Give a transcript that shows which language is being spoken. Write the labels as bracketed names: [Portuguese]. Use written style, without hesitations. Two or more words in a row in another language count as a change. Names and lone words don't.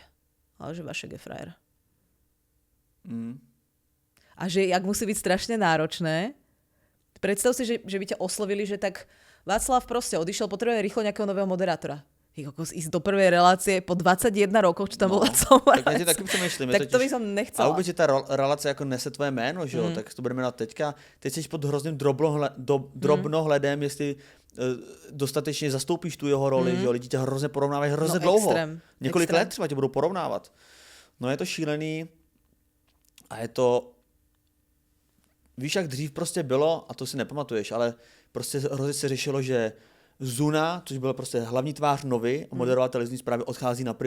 [Slovak] Ale že Vašek je frajer. A že jak musí byť strašne náročné. Predstav si, že by ťa oslovili, že tak Václav proste odišiel, potrebuje rýchlo nejakého nového moderátora. Ísť do prvej relácie po 21 rokoch, čo tam bol Václav Moravec. [Czech] Tak já taky přemýšlím. [Slovak] Tak to by som nechcela. [Czech] A vůbec, že ta relace jako nese tvoje jméno, že jo, tak to budeme na teďka. Teď jsi pod hrozným drobnohledem, jestli dostatečně zastoupíš tu jeho roli, že jo, lidi tě hrozně porovnávají hrozně dlouho. Několik let třeba tě budou porovnávat. No je to šílený a je to, víš, jak dřív prostě bylo, a to si nepamatuješ, ale prostě hrozně se řešilo, že Zuna, což byl prostě hlavní tvář Novy a moderoval televizní zprávy, odchází na Primu.